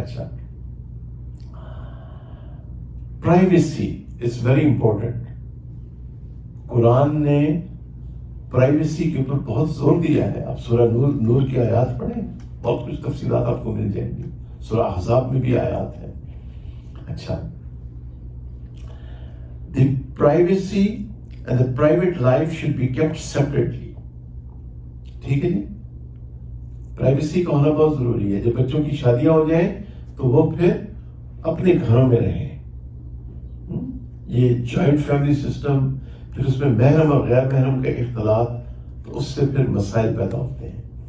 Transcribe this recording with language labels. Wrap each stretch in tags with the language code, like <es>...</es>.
<en>اچھا، privacy is very important.</en> <ur>قرآن نے privacy کے اوپر بہت زور دیا ہے. آپ سورہ نور کی آیات پڑھیں، بہت کچھ تفصیلات آپ کو مل جائیں گی. سورہ احزاب میں بھی آیات ہیں.</ur> <en>اچھا، the privacy and the private life should be kept separately.</en> <ur>ٹھیک ہے جی؟ پرائیویسی کا ہونا بہت ضروری ہے. جب بچوں کی شادیاں ہو جائیں تو وہ پھر اپنے گھروں میں رہیں. یہ جوائنٹ فیملی سسٹم، پھر اس میں محرم اور غیر محرم کا اختلاط، تو اس سے پھر مسائل پیدا ہوتے ہیں.</ur>